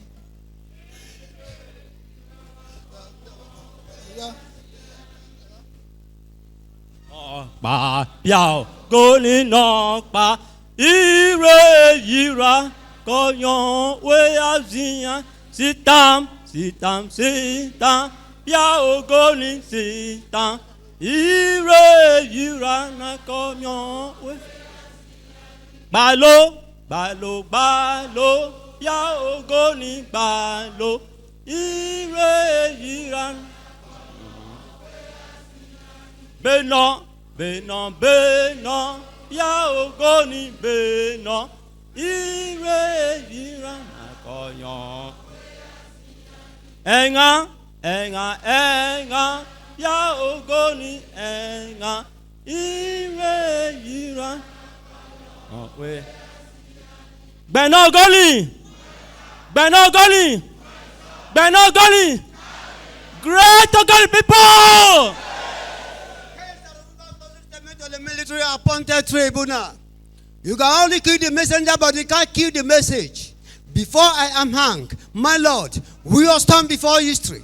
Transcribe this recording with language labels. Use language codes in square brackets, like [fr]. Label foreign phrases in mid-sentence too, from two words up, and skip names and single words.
[ogo] Ba biao go ni no pa ire yira ko yon we azia sitam biao go ni sitam ire yira na ko yon we balo biao go ni balo ire yira Beno, ya ogoni beno, ire nakoyon. Engr, ya ogoni Engr, ire Beno Ogoni, [en] great Ogoni people. The military appointed tribunal. You can only kill the messenger, but you can't kill the message. Before I am hanged, my Lord, we will stand before history.